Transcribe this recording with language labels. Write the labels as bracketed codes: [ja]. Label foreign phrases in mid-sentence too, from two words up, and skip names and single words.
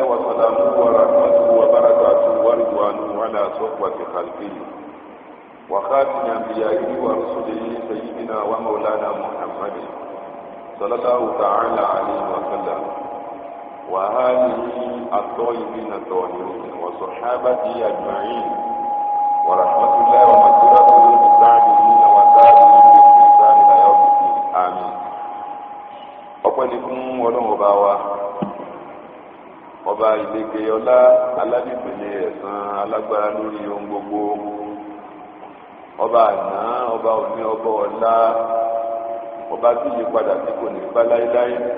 [ar] وسلامه ورحمته وبركاته ورضوانه على صحبة خلقه وخاتم أنبيائه ورسله سيدنا ومولانا محمد صلى الله تعالى عليه وسلم وآله الطيبين الطاهرين وصحابته أجمعين ورحمة الله ومغفرته للمستعجلين وتابعين بإحسان إلى يوم الدين آمين. [yo] ọpẹ́ ni fún Ọlọ́run ọba wa ọba ìlẹ̀kẹ̀ ọlá aládìpẹ̀lẹ̀ ẹ̀san alágbára lórí ohun gbogbo ọba àná ọba òní ọba ọlá ọba tí yí padà tí kò ní bá láéláé